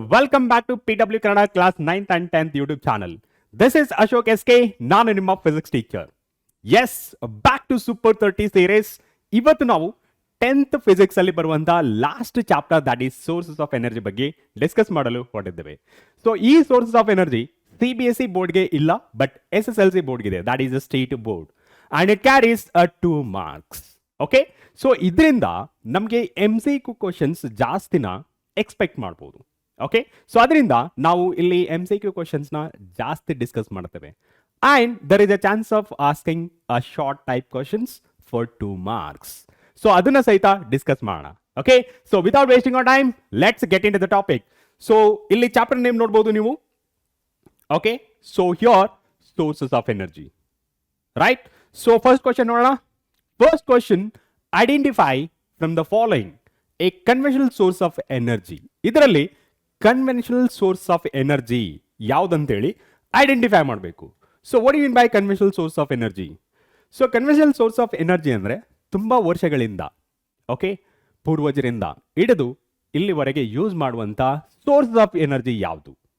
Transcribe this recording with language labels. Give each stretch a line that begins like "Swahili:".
English: Welcome back to PW Kannada class 9th and 10th YouTube channel. This is Ashok SK,
Kannada: ನಾನು ನಿಮ್ಮ physics teacher.
English: Yes, back to super 30 series.
Kannada: ಇವತ್ತು ನಾವು 10th physics ಅಲ್ಲಿ ಬರುವಂತಹ last chapter
English: that is sources of energy
Kannada: ಬಗ್ಗೆ discuss ಮಾಡಲು ಹೊರಟಿದ್ದೇವೆ.
English: So ಈ sources of energy CBSE ಬೋರ್ಡ್ಗೆ ಇಲ್ಲ, ಬಟ್ SSLC ಬೋರ್ಡ್ಗಿದೆ, that is a state board and it carries 2 marks.
Kannada: Okay, so ಇದರಿಂದ ನಮಗೆ MCQ ಕ್ವಶನ್ಸ್ ಜಾಸ್ತಿನ ಎಕ್ಸ್ಪೆಕ್ಟ್ ಮಾಡ್ಬೋದು.
English: okay, so
Kannada: ಅದರಿಂದ ನಾವು ಇಲ್ಲಿ MCQ ಕ್ವಶನ್ಸ್ನ ಜಾಸ್ತಿ ಡಿಸ್ಕಸ್ ಮಾಡ್ತೇವೆ
English: And there is a chance of asking a short type questions for 2 marks.
Kannada: So ಅದನ್ನ ಸಹಿತ ಡಿಸ್ಕಸ್ ಮಾಡೋಣ.
English: Okay, so without wasting our time let's get into the topic. So
Kannada: ಇಲ್ಲಿ chapter name ನೋಡ್ಬೋದು ನೀವು.
English: Okay, so here sources of energy, right? So first question ನೋಡೋಣ. First question, identify from the following a conventional source of energy.
Kannada: ಇದರಲ್ಲಿ conventional source of energy ಯಾವುದಂತೇಳಿ identify ಮಾಡಬೇಕು.
English: So what you mean by conventional source of energy?
Kannada: So conventional source of energy ಅಂದರೆ ತುಂಬ ವರ್ಷಗಳಿಂದ, okay, ಪೂರ್ವಜರಿಂದ ಹಿಡಿದು ಇಲ್ಲಿವರೆಗೆ use ಮಾಡುವಂಥ source of energy ಯಾವುದು?